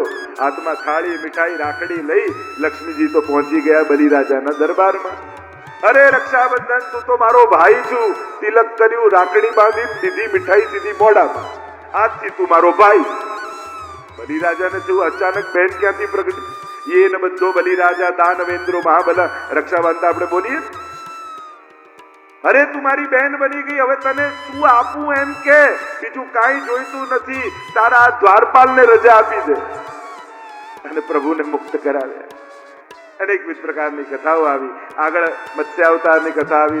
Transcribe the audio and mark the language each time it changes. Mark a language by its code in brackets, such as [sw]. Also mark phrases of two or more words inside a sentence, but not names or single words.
[gu] હાથમાં થાળી, મીઠાઈ, રાખડી લઈ લક્ષ્મીજી તો પહોંચી ગયા બલિરાજાના દરબારમાં. અરે રક્ષાબંધન, તું તો મારો ભાઈ છું. તિલક કર્યું, રાખડી બાંધી, સીધી મીઠાઈ સીધી મોઢામાં. આજથી તું મારો ભાઈ. બલિરાજાને થયું અચાનક બહેન ક્યાંથી પ્રગટી? [sa] ये न बद्धो बलिराजा दानवेंद्रो महाबल. [gu] રક્ષા બાંધતા આપણે બોલીએ, અરે તું મારી બહેન બની ગઈ, હવે તને શું આપું એમ કે? બીજું કાંઈ જોઈતું નથી, તારા આ દ્વારપાલને રજા આપી દે. અને પ્રભુને મુક્ત કરાવ્યા. અનેકવિધ પ્રકારની કથાઓ આવી. આગળ મત્સ્ય અવતારની કથા આવી.